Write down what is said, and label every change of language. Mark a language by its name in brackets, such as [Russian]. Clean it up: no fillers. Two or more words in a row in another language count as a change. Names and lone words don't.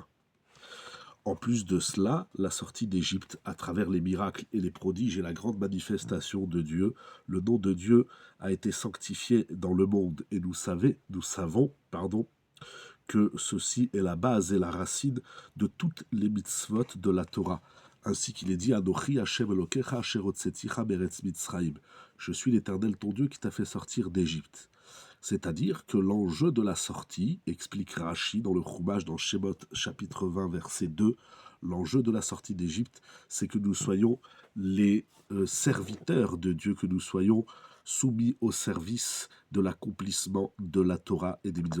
[French] En plus de cela, la sortie d'Égypte à travers les miracles et les prodiges et la grande manifestation de Dieu, le nom de Dieu a été sanctifié dans le monde et nous savons, que ceci est la base et la racine de toutes les mitzvot de la Torah. Ainsi qu'il est dit: [Hebrew] אנכי השם אלקיך אשר הוצאתיך מארץ מצרים. [French] Je suis l'Éternel ton Dieu qui t'a fait sortir d'Égypte. C'est-à-dire que l'enjeu de la sortie, explique Rashi dans le Chumash dans Shemot chapitre 20 verset 2, l'enjeu de la sortie d'Égypte, c'est que nous soyons les serviteurs de Dieu, que nous soyons soumis au service de l'accomplissement de la Torah et des mitzvot.